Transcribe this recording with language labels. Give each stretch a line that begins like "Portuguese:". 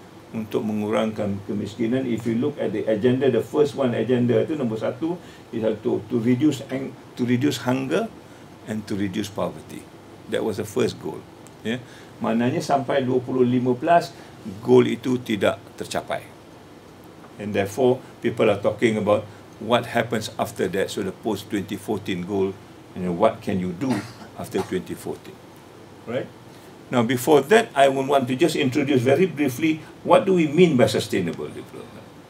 Malay: Untuk mengurangkan kemiskinan.
English: If you look at the agenda, the first one agenda
Malay: itu nombor 1
English: is to reduce hunger and to reduce poverty. That was the first goal.
Malay: Maknanya sampai 2015 goal itu tidak tercapai.
English: And therefore, people are talking about what happens after that, so the post-2014 goal, and what can you do after 2014, right? Now, before that, I would want to just introduce very briefly what do we mean by sustainable development.